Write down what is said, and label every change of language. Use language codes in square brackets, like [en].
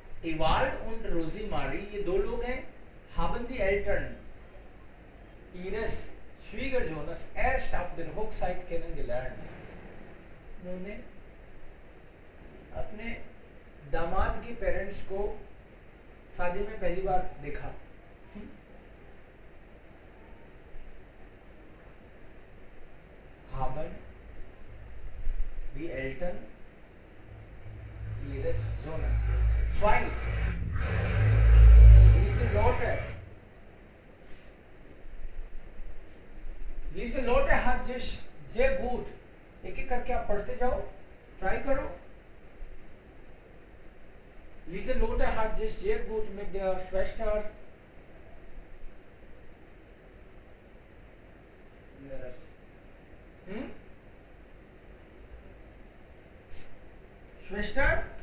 [hi] Ewald und Rosemary, ये दो लोग हैं. [de] Haben die Eltern ihres Schwiegersohnes erst auf der Hochzeit kennengelernt. [hi] उन्होंने अपने दामाद के पेरेंट्स को शादी में पहली बार देखा. [de] Haben die Eltern ihres Sohnes. Zwei. Diese Leute. Diese Leute hat sich sehr gut. [hi] एक एक करके आप पढ़ते जाओ, ट्राई करो. [de] Diese Leute hat sich sehr gut mit der Schwester Ihrer. Schwester